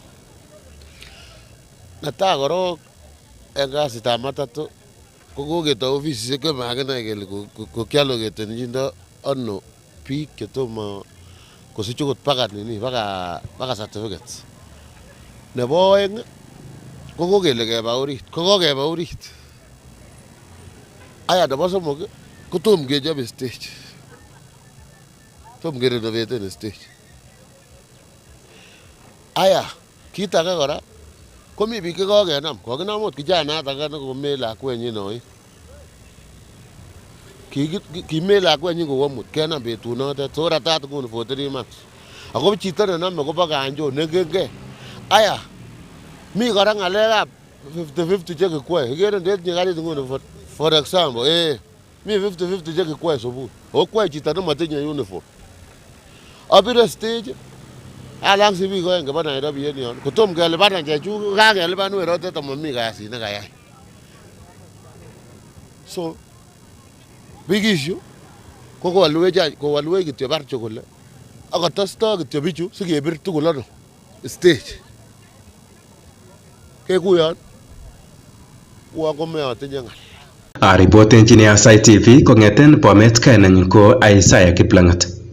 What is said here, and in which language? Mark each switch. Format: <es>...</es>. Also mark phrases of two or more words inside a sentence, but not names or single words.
<kln>Netai korok en kasitab matatu ko koketo ofisisiek chemakinai kele kokialoketenchindo ano biik chetomo kosich okot baka certificate. Nebo oeng ko kokele keba orit, ko kokeba orit. Aya nebo somok ko tom kechobe stage. Tom kerenoveten stage. Aya kit age kora komi biik chekokenam, kokinam ot kijanat age nekomee lakwenyin oin. Kimee lakwenyin kowo mut kenam betunotet so ratat nguni</kln> <en>for 3 months.</en> <kln>Ako chito nenome kobo kanjo nengenge. Aya mi kora ng'alekab 50-50 chekikwoe. Ikere ndetinye karit nguni</kln> <en>for example</en> <kln>mi 50-50 chekikwoe subui. Okwoe chito nemotinye uniform. Abire stage alang si biik oeng kebo Nairobi en yon. Kotom kelipanan chechu kakelipan werotet amomi kasit nekayai.</kln> <en>So big issue</en> <kln>ko kowalwech kityo barcho kole akotosto kityo bichu sikebir tugul ano stage. Kekuyon uon komeotinye ng'al. Aripotenchini Aasai TV kong'eten Bomet kainenyin ko Aasai Kiplangat.</kln>